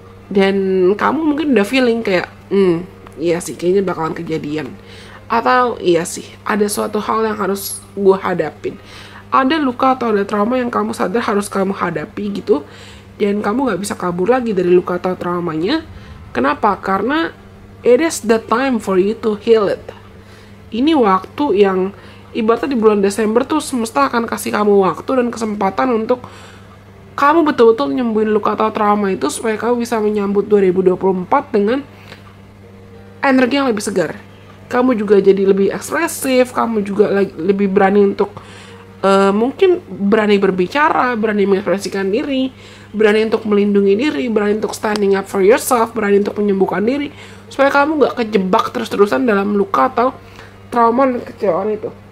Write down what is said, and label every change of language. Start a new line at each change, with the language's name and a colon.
Indonesian: Dan kamu mungkin udah feeling kayak, iya sih kayaknya bakalan kejadian. Atau iya sih, ada suatu hal yang harus gue hadapin. Ada luka atau ada trauma yang kamu sadar harus kamu hadapi gitu. Dan kamu gak bisa kabur lagi dari luka atau traumanya. Kenapa? Karena
English: it is the time for you to heal it.
Indonesian: Ini waktu yang ibaratnya di bulan Desember tuh semesta akan kasih kamu waktu dan kesempatan untuk kamu betul-betul nyembuhin luka atau trauma itu supaya kamu bisa menyambut 2024 dengan energi yang lebih segar. Kamu juga jadi lebih ekspresif, kamu juga lebih berani untuk mungkin berani berbicara, berani mengekspresikan diri, berani untuk melindungi diri, berani untuk
English: standing up for yourself,
Indonesian: berani untuk menyembuhkan diri, supaya kamu gak kejebak terus-terusan dalam luka atau trauma dan kecewaan itu.